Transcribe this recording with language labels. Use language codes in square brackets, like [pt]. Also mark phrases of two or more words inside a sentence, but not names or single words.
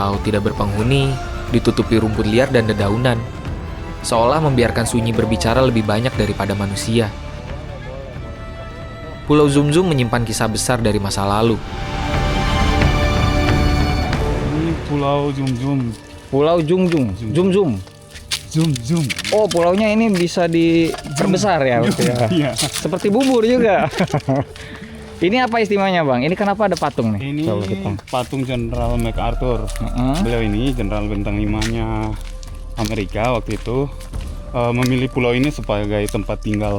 [id] Pulau tidak berpenghuni, ditutupi rumput liar dan dedaunan, seolah membiarkan sunyi berbicara lebih banyak daripada manusia. Pulau Zum Zum menyimpan kisah besar dari masa lalu. Ini Pulau Zum Zum. Pulau Zum Zum. Zum Zum. Zum Zum. Oh, pulaunya ini bisa diperbesar ya, berarti ya. Iya. Seperti bubur juga. Ini apa istimewanya, Bang? Ini kenapa ada patung nih? Ini Coba kita. patung Jenderal MacArthur. Beliau ini Jenderal bintang 5-nya Amerika waktu itu, memilih pulau ini sebagai tempat tinggal.